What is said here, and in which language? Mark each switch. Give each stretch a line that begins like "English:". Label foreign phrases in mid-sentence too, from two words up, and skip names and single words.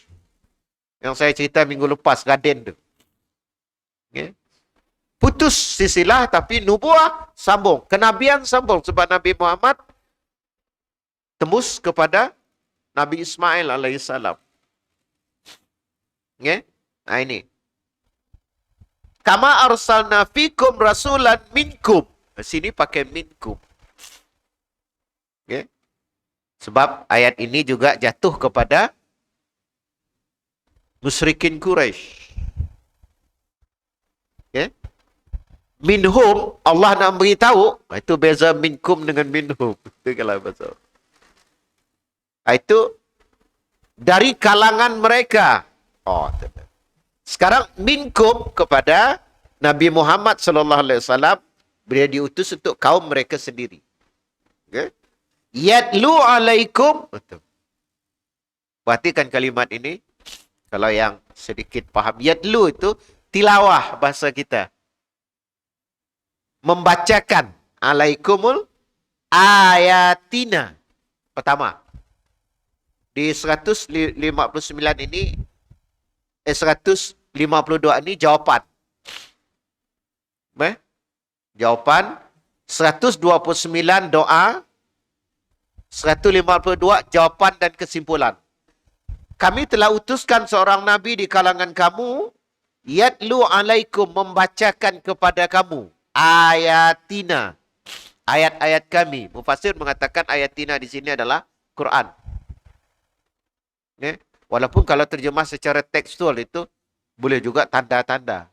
Malay: Yang saya cerita minggu lepas, Gaden tu. Okay. Putus silsilah, tapi nubuah sambung. Kenabian sambung. Sebab Nabi Muhammad tembus kepada Nabi Ismail alaihissalam. Okay. Nah ini.
Arabic: كما أرسلنا فيكم رسولا منكم.
Malay: Sini pakai minkum. Okay. Sebab ayat ini juga jatuh kepada musyrikin Quraisy. Okay. Minhum, Allah nak beritahu, itu beza minkum dengan minhum. Itu kalau bahasa. Itu dari kalangan mereka. Oh, sekarang minkum kepada Nabi Muhammad
Arabic: صلى الله عليه وسلم,
Malay: beliau diutus untuk kaum mereka sendiri. Okay.
Arabic: يتلو عليكم.
Malay: Betul. Perhatikan kalimat ini. Kalau yang sedikit faham. Yatlu itu tilawah bahasa kita. Membacakan.
Arabic: عليكم آياتنا.
Malay: Pertama. Di 159 ini. 152 ini jawapan. Jawapan. 129 doa. 152 jawapan dan kesimpulan. Kami telah utuskan seorang Nabi di kalangan kamu.
Arabic: يتلو عليكم,
Malay: membacakan kepada kamu. Ayatina. ayat-ayat kami. Mufassir mengatakan ayatina di sini adalah Quran. Okay? Walaupun kalau terjemah secara tekstual itu boleh juga tanda-tanda.